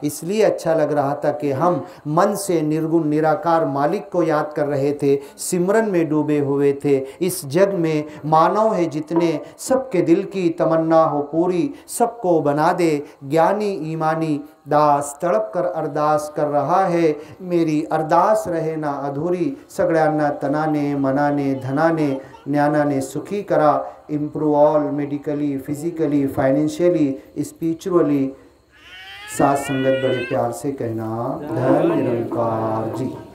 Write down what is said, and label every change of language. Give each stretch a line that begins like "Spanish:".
Hindi: इसलिए अच्छा लग रहा था कि हम मन से निर्गुण निराकार मालिक को याद कर रहे थे, सिमरन में डूबे हुए थे। इस जग में मानव है जितने, सबके दिल की तमन्ना हो पूरी, सबको बना दे ज्ञानी ईमानी। दास तड़प कर अरदास कर रहा है, मेरी अरदास रहे ना अधूरी।
Marathi: सगळ्यांना तनाने, मनाने, धनाने, ज्ञानाने सुखी करा।
English: Improve all medically, physically, financially, spiritually.
Hindi: साथ संगत बड़े प्यार से कहना, धन निरंकार जी।